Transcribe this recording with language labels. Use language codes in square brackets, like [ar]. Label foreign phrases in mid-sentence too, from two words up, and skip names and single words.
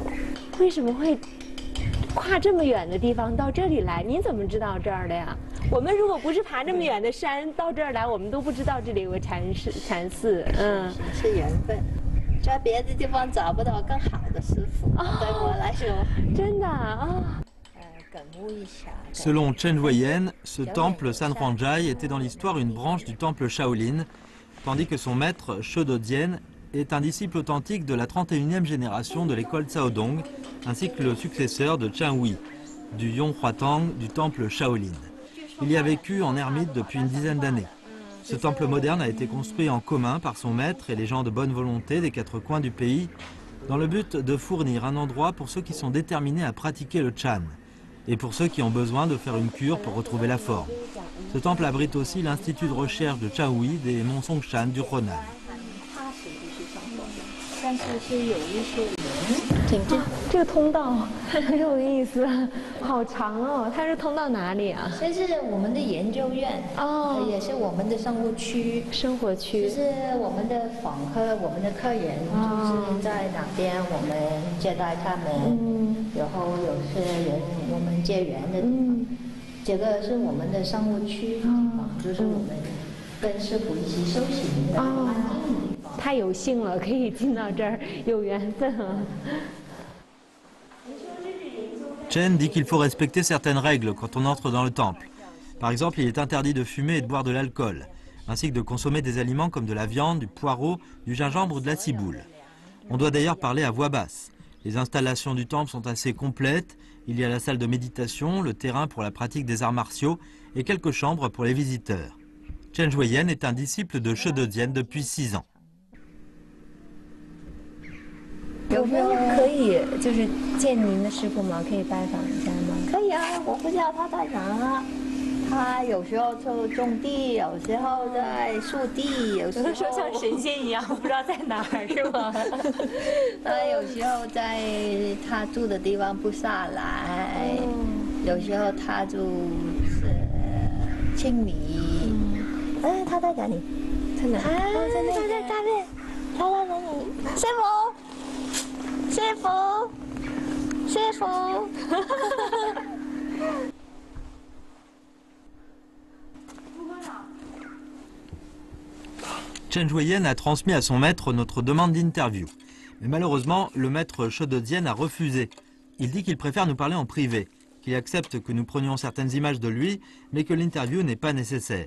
[zh] 为什么会跨这么远的地方到这里来？您怎么知道这儿的呀？我们如果不是爬这么远的山到这儿来，我们都不知道这里有个禅寺。是缘分，在别的地方找不到更好的师傅，对我来说，真的啊。 [fr] Selon Chen Huiyan, ce temple San Huangjai était dans l'histoire une branche du temple Shaolin, tandis que son maître, Shodo Dian, est un disciple authentique de la 31e génération de l'école Caodong, ainsi que le successeur de Chen Hui, du Yong Huatang du temple Shaolin. Il y a vécu en ermite depuis une dizaine d'années. Ce temple moderne a été construit en commun par son maître et les gens de bonne volonté des 4 coins du pays, dans le but de fournir un endroit pour ceux qui sont déterminés à pratiquer le Chan, et pour ceux qui ont besoin de faire une cure pour retrouver la forme. Ce temple abrite aussi l'Institut de recherche de Chaoui des monts Songshan du Henan. [zh] 这个通道很有意思，好长哦。它是通到哪里啊？这是我们的研究院哦，也是我们的生活区。就是我们的访客，我们的客人就是在哪边，我们接待他们，然后有些人我们结缘的地方。这个是我们的生活区地方，就是我们跟师傅一起修行的安静的地方。太有幸了，可以进到这儿，有缘分啊。 [fr] Chen dit qu'il faut respecter certaines règles quand on entre dans le temple. Par exemple, il est interdit de fumer et de boire de l'alcool, ainsi que de consommer des aliments comme de la viande, du poireau, du gingembre ou de la ciboule. On doit d'ailleurs parler à voix basse. Les installations du temple sont assez complètes. Il y a la salle de méditation, le terrain pour la pratique des arts martiaux et quelques chambres pour les visiteurs. Chen Huiyan est un disciple de Shodo Dian depuis 6 ans. [zh] 有没有可以就是见您的师傅吗？可以拜访一下吗？可以啊，我不知道他在哪。他有时候就种地，有时候在树地，有时候说像神仙一样，不知道在哪儿是吗？他有时候在他住的地方不下来，有时候他就是清理。他在哪里？在哪？他在那边。他在哪里？师傅。 师傅，师傅。 [fr] Chen Huiyan a transmis à son maître notre demande d'interview. Mais malheureusement, le maître Shodo Dian a refusé. Il dit qu'il préfère nous parler en privé, qu'il accepte que nous prenions certaines images de lui, mais que l'interview n'est pas nécessaire.